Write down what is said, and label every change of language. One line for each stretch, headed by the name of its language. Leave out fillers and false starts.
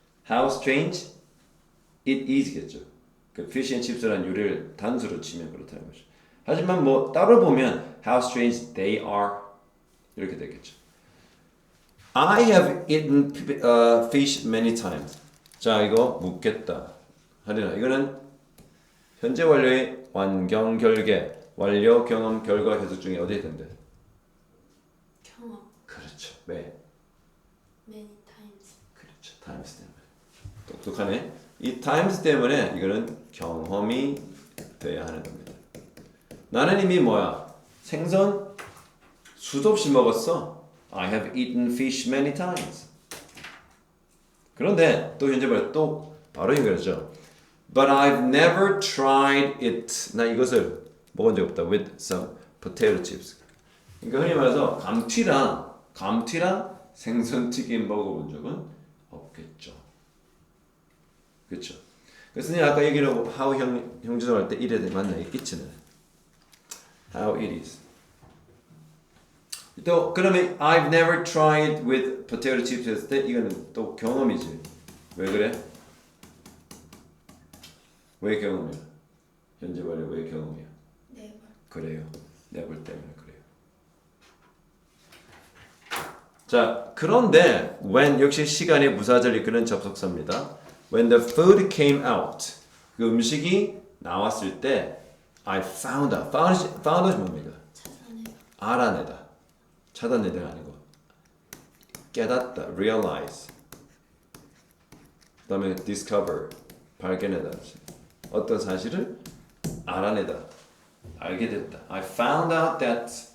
English: How strange it is겠죠.
Korean: 그 fish and chips라는 요리를 단수로 치면 그렇다는 거죠. 하지만 뭐 따로 보면
English: how strange they are
Korean: 이렇게 되겠죠.
English: I have eaten fish many times.
Korean: 자, 이거 묻겠다. 하리나 이거는 현재 완료의 완경 결계, 완료 경험 결과 해석 중에 어디에 된대? 경험. 그렇죠. 왜?
English: Many times.
Korean: 그렇죠. times 때문에. 똑똑하네. 이 times 때문에 이거는 경험이 돼야 하는 겁니다. 나는 이미 뭐야? 생선 수도 없이 먹었어.
English: I have eaten fish many times.
Korean: 그런데 또 현재 말에 또 바로 연결하죠.
English: But I've never tried it.
Korean: 나 이것을 먹은 적 없다.
English: With some potato chips.
Korean: 그러니까 흔히 말해서 감튀랑 생선튀김 먹어본 적은 없겠죠. 그렇죠. 그래서 아까 얘기하고 how 형주동 할 때 이래 맞나 있지는.
English: How it is.
Korean: 또 그러면
English: I've never tried with potato chips
Korean: 했을 때 이거는 또 경험이지. 왜 그래? 왜 경험이야? 현재 말에 왜 경험이야?
English: Never.
Korean: 그래요. never 때문에 그래요. 자, 그런데 when 역시 시간의 무사절 이끄는 접속사입니다.
English: When the food came out,
Korean: 그 음식이 나왔을 때
English: I found out.
Korean: found이 뭡니까? 찾아내다. 알아내다. 찾아내다가 아니고 깨닫다, realize. 그 다음에 discover, 발견하다. 어떤 사실을 알아내다, 알게 됐다.
English: I found out that.